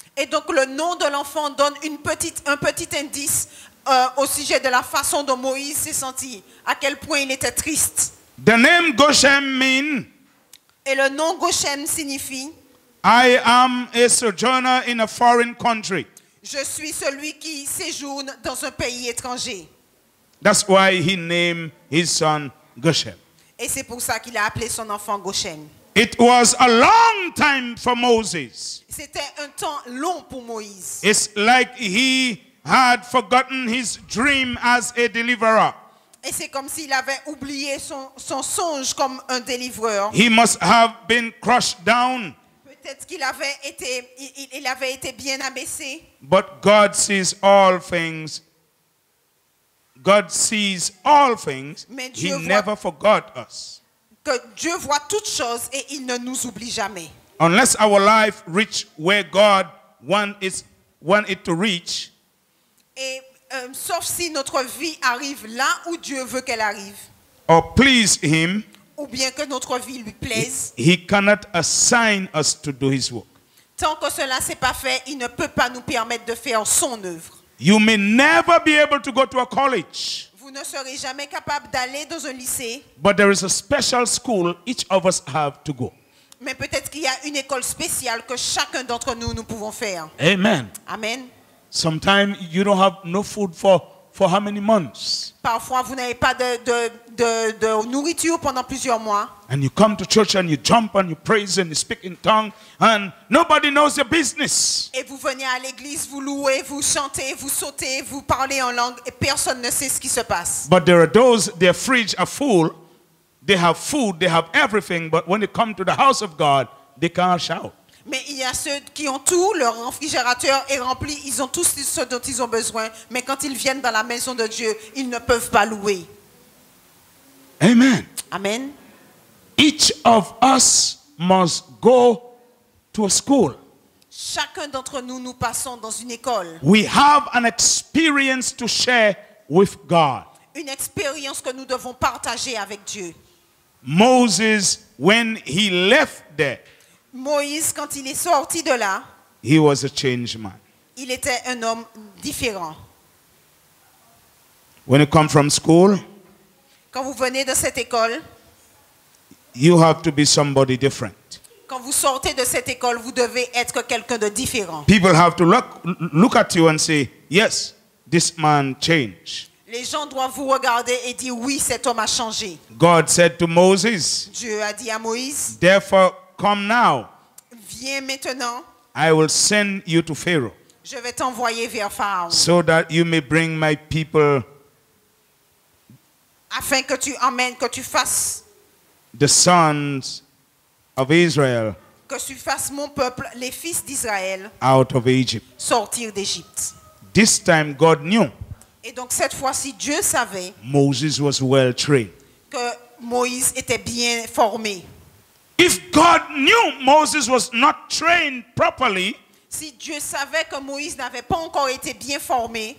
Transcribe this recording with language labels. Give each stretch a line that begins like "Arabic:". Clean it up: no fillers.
French: Et donc le nom de l'enfant donne un petit indice au sujet de la façon dont Moïse s'est senti, à quel point il était triste.
English: The name Goshen means
French: Et le nom Goshen signifie
English: I am a sojourner in a foreign country.
French: je suis celui qui séjourne dans un pays étranger.
English: That's why he named his son Goshen.
French: Et c'est pour ça qu'il a appelé son enfant Goshen.
English: It was a long time for Moses.
French: C'était un temps long pour Moïse.
English: It's like he had forgotten his dream as a deliverer.
French: Et c'est comme s'il avait oublié son songe comme un délivreur.
English: He must have been crushed down.
French: Peut-être qu'il avait été bien abaissé.
English: But God sees all things. God sees all things.
French: Mais
English: He
French: Dieu voit-
English: never forgot us.
French: Que Dieu voit toutes choses et il ne nous oublie jamais.
English: Unless our life reach where God want it to reach,
French: Et sauf si notre vie arrive là où Dieu veut qu'elle arrive,
English: or please Him,
French: ou bien que notre vie lui plaise,
English: He cannot assign us to do His work.
French: tant que cela s'est pas fait, il ne peut pas nous permettre de faire son œuvre.
English: You may never be able to go to a college,
French: Vous ne serez jamais capable d'aller dans un lycée,
English: but there is a special school each of us have to go.
French: mais peut-être qu'il y a une école spéciale que chacun d'entre nous pouvons faire.
English: Amen.
French: Amen.
English: Sometimes you don't have no food for how many months?
French: Parfois, vous n'avez pas de nourriture pendant plusieurs mois.
English: And you come to church and you jump and you praise and you speak in tongue and nobody knows your business.
French: Et vous venez à l'église, vous louez, vous chantez, vous sautez, vous parlez en langue et personne ne sait ce qui se passe.
English: But there are those, their fridge are full, they have food, they have everything, but when they come to the house of God, they can't shout.
French: Mais il y a ceux qui ont tout, leur réfrigérateur est rempli, ils ont tout ce dont ils ont besoin, mais quand ils viennent dans la maison de Dieu, ils ne peuvent pas louer.
English: Amen.
French: Amen.
English: Each of us must go to a school.
French: Chacun d'entre nous, nous passons dans une école.
English: We have an experience to share with God.
French: Une expérience que nous devons partager avec Dieu.
English: Moses, when he left there,
French: Moïse, quand il est sorti de là,
English: he was a changed man.
French: il était un homme différent.
English: When you come from school,
French: Quand vous venez de cette école,
English: you have to be somebody different.
French: quand vous sortez de cette école, vous devez être quelqu'un de différent.
English: People have to look at you and say, yes, this man changed.
French: Les gens doivent vous regarder et dire oui, cet homme a changé.
English: God said to Moses,
French: Dieu a dit à Moïse,
English: therefore come now,
French: viens maintenant,
English: I will send you to Pharaoh,
French: je vais t'envoyer vers Pharaon,
English: so that you may bring my people,
French: afin que tu emmènes, que tu fasses
English: the sons of Israel,
French: mon peuple, les fils d'Israël,
English: out of Egypt.
French: sortir d'Égypte.
English: This time God knew
French: Et donc cette fois-ci, Dieu savait
English: Moses was well trained.
French: que Moïse était bien formé.
English: If God knew Moses was not trained properly,
French: Si Dieu savait que Moïse n'avait pas encore été bien formé,